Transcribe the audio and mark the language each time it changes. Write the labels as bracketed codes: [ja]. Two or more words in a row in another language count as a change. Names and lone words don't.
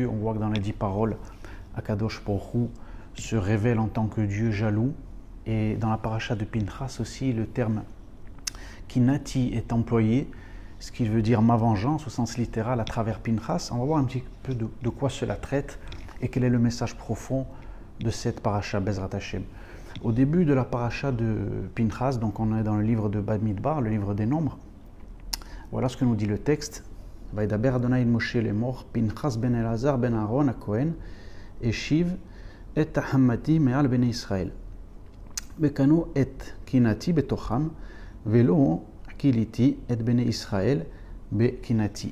[fr] On voit que dans les 10 paroles, [he] הקדוש ברוך הוא [fr] se révèle en tant que Dieu jaloux, et dans la paracha de Pinchas aussi le terme kinati est employé, ce qui veut dire ma vengeance au sens littéral à travers Pinchas. On va voir un petit peu de quoi cela traite et quel est le message profond de cette paracha [he] בעזרת השם. [fr] Au début de la paracha de Pinchas, donc on est dans le livre de Bamidbar, le livre des nombres. Voilà ce que nous dit le texte. [he] וידבר אדני משה לאמר פינחס בן אלעזר בן אהרן הכהן, השיב את חמתי מעל בני ישראל. בקנאו את קנאתי בתוכם ולא כליתי את בני ישראל בקנאתי.